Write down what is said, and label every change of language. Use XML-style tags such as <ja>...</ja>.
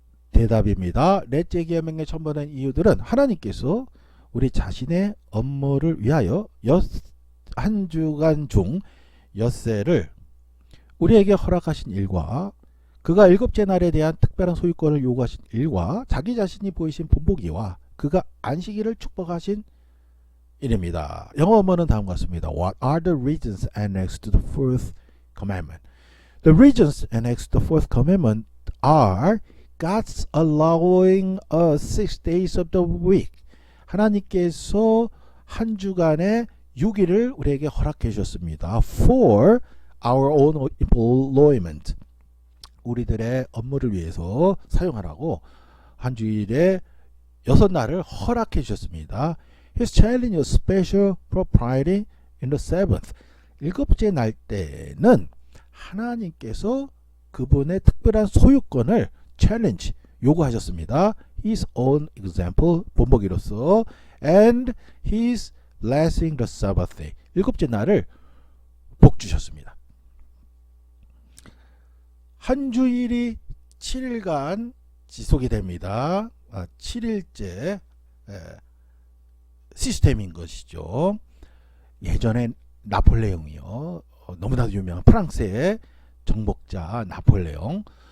<ko>대답입니다. 넷째 계명에 첨부된 이유들은 하나님께서 우리 자신의 업무를 위하여 한 주간 중 엿새를 우리에게 허락하신 일과 그가 일곱째 날에 대한 특별한 소유권을 요구하신 일과 자기 자신이 보이신 본보기와 그가 안식일을 축복하신 일입니다. 영어 원문은 다음과 같습니다.</ko> <en>What are the reasons annexed to the fourth commandment? The reasons annexed to the fourth commandment are God's allowing us 6 days of the week.</en> <ko>하나님께서 한 주간의 6일을 우리에게 허락해 주셨습니다.</ko> <en>For our own employment.</en> <ko>우리들의 업무를 위해서 사용하라고 한 주일에 6날을 허락해 주셨습니다.</ko> <en>He's challenging a special propriety in the seventh.</en> <ko>일곱째 날 때는 하나님께서 그분의 특별한 소유권을 challenge, 요구하셨습니다.</ko> <en>His own example,</en> <ko>본보기로서</ko> <en>and his blessing the Sabbath day.</en> <ko>일곱째 날을 복 주셨습니다. 한 주일이 7일간 지속이 됩니다. 7일째 시스템인 것이죠. 예전에 나폴레옹이요. 너무나도 유명한 프랑스의 정복자 나폴레옹입니다.</ko>